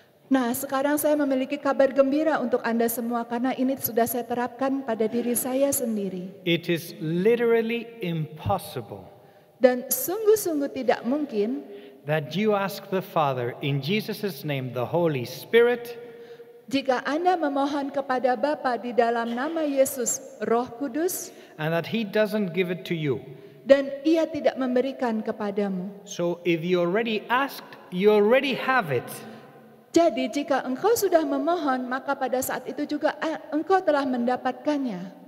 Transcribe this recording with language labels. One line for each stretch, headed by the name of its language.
Indonesian: Nah, sekarang saya memiliki kabar gembira untuk Anda semua karena ini sudah saya terapkan pada diri saya sendiri.
English: It is literally impossible
Indonesian: Dan sungguh-sungguh tidak mungkin
English: that you ask the Father in Jesus' name, the Holy Spirit,
Indonesian: jika Anda memohon kepada Bapa di dalam nama Yesus, Roh Kudus,
English: and that He doesn't give it to you.
Indonesian: dan Ia tidak memberikan kepadamu.
English: So if you already asked, you already have it.
Indonesian: Jadi jika engkau sudah memohon, maka pada saat itu juga engkau telah mendapatkannya.